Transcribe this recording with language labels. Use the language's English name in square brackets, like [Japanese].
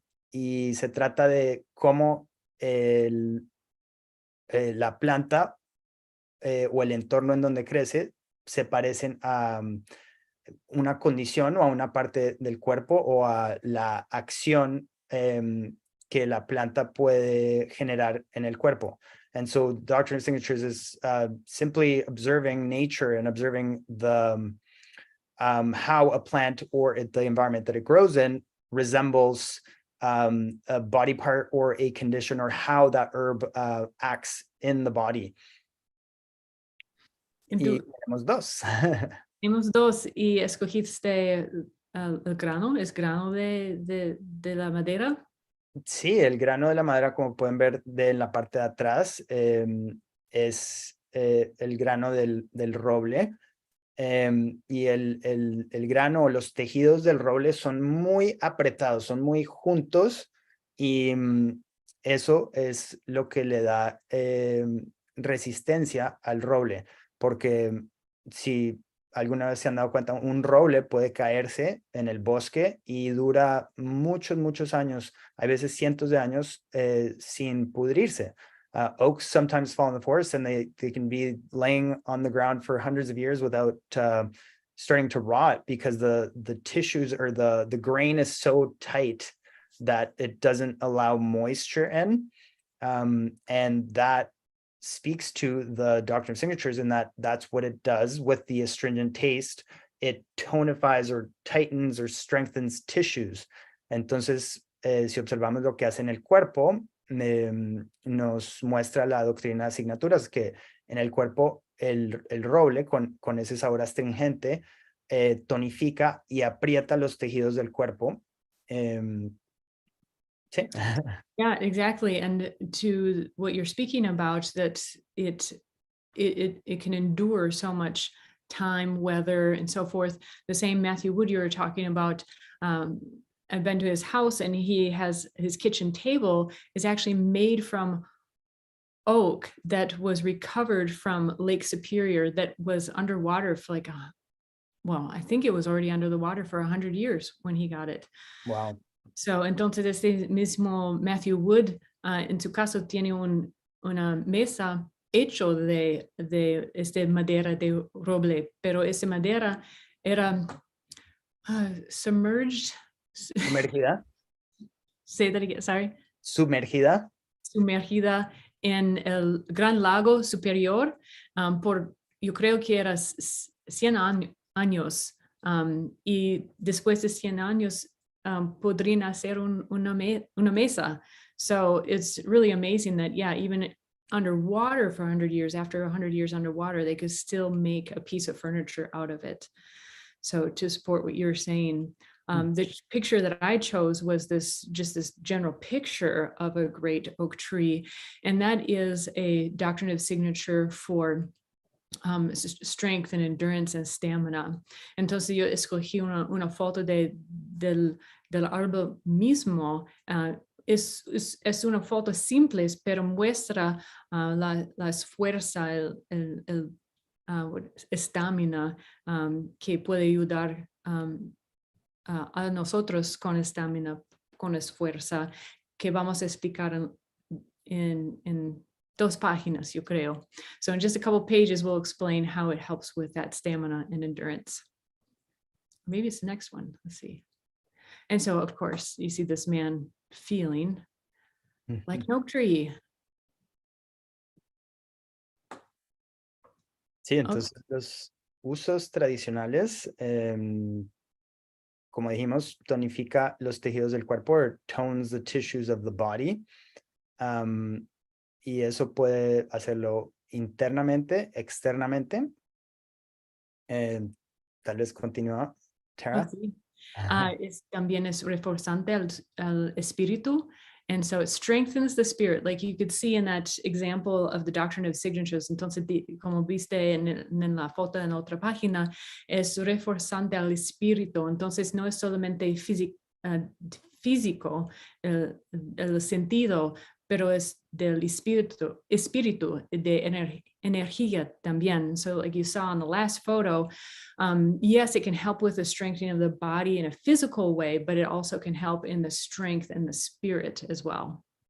[Spanish] Y se trata de cómo la planta o el entorno en donde crece se parecen a una condición o a una parte del cuerpo o a la acción que la planta puede generar en el cuerpo. [English] And so Doctrine of Signatures is simply observing nature and observing the how a plant or the environment that it grows in resembles a body part or a condition, or how that herb acts in the body. [Spanish] Y tenemos dos. Tenemos dos, y escogiste el grano, ¿es grano de la madera? Sí, el grano de la madera, como pueden ver de la parte de atrás, es el grano del roble. Y el grano o los tejidos del roble son muy apretados, son muy juntos, y eso es lo que le da resistencia al roble, porque si alguna vez se han dado cuenta, un roble puede caerse en el bosque y dura muchos, muchos años, hay veces cientos de años sin pudrirse. [English] Oaks sometimes fall in the forest, and they can be laying on the ground for hundreds of years without starting to rot, because the tissues or the grain is so tight that it doesn't allow moisture in. And that speaks to the Doctrine of Signatures, in that that's what it does with the astringent taste. It tonifies or tightens or strengthens tissues. [Spanish] Entonces, si observamos lo que hace en el cuerpo, nos muestra la doctrina de asignaturas, que en el cuerpo el roble con ese sabor astringente tonifica y aprieta los tejidos del cuerpo. Sí. [English] Yeah, exactly. And to what you're speaking about, that it can endure so much time, weather, and so forth. The same Matthew Wood you were talking about, I've been to his house, and he has his kitchen table is actually made from oak that was recovered from Lake Superior, that was underwater for like, I think it was already under the water for 100 years when he got it. Wow. [Spanish] So, entonces este mismo Matthew Wood en su caso tiene una mesa hecho de madera de roble, pero esa madera era [English] submerged. [Spanish] Sumergida. [English] Say that again, sorry. [Spanish] Sumergida. Sumergida en el Gran Lago Superior por, yo creo que era 100 años. Y después de 100 años podrían hacer una mesa. [English] So it's really amazing that, even underwater for 100 years, after 100 years underwater, they could still make a piece of furniture out of it. So to support what you're saying, The picture that I chose was this general picture of a great oak tree, and that is a Doctrine of Signature for strength and endurance and stamina. [Spanish] Entonces yo escogí una foto del árbol mismo. Es una foto simple, pero muestra las fuerzas, el estamina que puede ayudar a nosotros con estamina, con esfuerza, que vamos a explicar en 2 páginas, yo creo. [English] So in just a couple pages, we'll explain how it helps with that stamina and endurance. Maybe it's the next one. Let's see. And so, of course, you see this man feeling like an oak tree. [Spanish] Sí, entonces los usos tradicionales, como dijimos, tonifica los tejidos del cuerpo, [English] or tones the tissues of the body. [Spanish] Y eso puede hacerlo internamente, externamente. Tal vez continúa, Tara. Sí. También es reforzante al espíritu. [English] And so it strengthens the spirit, like you could see in that example of the Doctrine of Signatures. [Spanish] Entonces, como viste en la foto en otra página, es reforzante al espíritu. Entonces, no es solamente físico, el sentido, pero es del espíritu, de energía también. [English] So like you saw in the last photo, yes, it can help with the strengthening of the body in a physical way, but it also can help in the strength and the spirit as well.